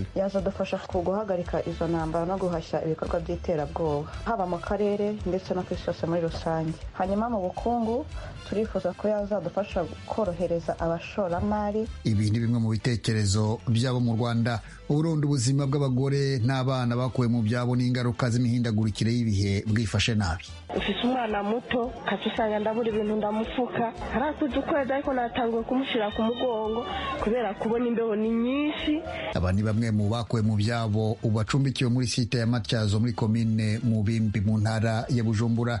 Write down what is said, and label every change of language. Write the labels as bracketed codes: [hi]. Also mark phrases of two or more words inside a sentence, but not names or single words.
[rw] Yazadufasha guhagarika izo ntambara no guhashya ibikorwa by'iterabwoba haba mu karere ndetse no kw'isose muri rusange. Hanyuma mu bukungu turifuza ko yazadufasha korohereza abashoramari. Ibi ni bimwe mu bitekerezo byabo mu Rwanda. [rn] Uburundi ubuzima bw'abagore n'abana bakuwe mu byabo n'ingaruka z'imihindagurikire y'ibihe bwifashe nabi. Ufise umwana muto kacisanga ndabura ibintu ndamufuka harakuze ukwezi ariko natanguye kumushira ku mugongo kubera kubona imbeho ni nyinshi. Aba ni bamwe mu bakuwe mu byabo ubacumbikiwe muri site ya Matyazo muri komine Mubimbi mu ntara ya Bujumbura.